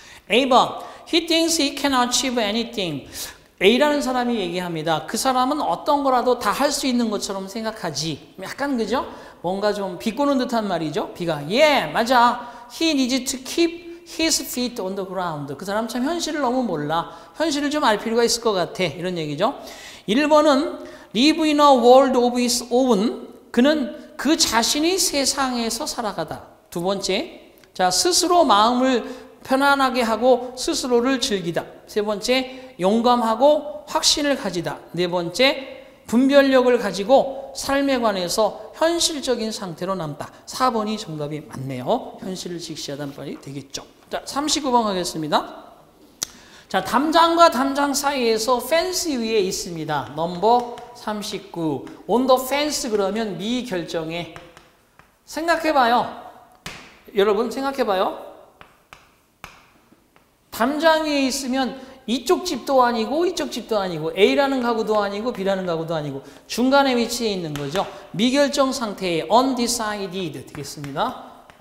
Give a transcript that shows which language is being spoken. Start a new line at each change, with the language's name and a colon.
Korean: A번,
English: he thinks he can achieve anything.
Korean: A라는 사람이 얘기합니다. 그 사람은 어떤 거라도 다 할 수 있는 것처럼 생각하지. 약간 그죠? 뭔가 좀 비꼬는 듯한 말이죠. B가 맞아.
English: He needs to keep his feet on the ground.
Korean: 그 사람 참 현실을 너무 몰라. 현실을 좀 알 필요가 있을 것 같아. 이런 얘기죠. 1번은
English: live in a world of his own.
Korean: 그는 그 자신이 세상에서 살아가다. 두 번째, 자, 스스로 마음을 편안하게 하고 스스로를 즐기다. 세 번째, 용감하고 확신을 가지다. 네 번째, 분별력을 가지고 삶에 관해서 현실적인 상태로 남다. 4번이 정답이 맞네요. 현실을 직시하다는 말이 되겠죠. 자, 39번 가겠습니다. 자, 담장과 담장 사이에서 펜스 위에 있습니다. 넘버 39. on the fence 그러면 미결정에. 생각해봐요. 여러분 생각해봐요. 담장 위에 있으면 이쪽 집도 아니고 이쪽 집도 아니고 A라는 가구도 아니고 B라는 가구도 아니고 중간에 위치해 있는 거죠. 미결정 상태의 undecided 되겠습니다.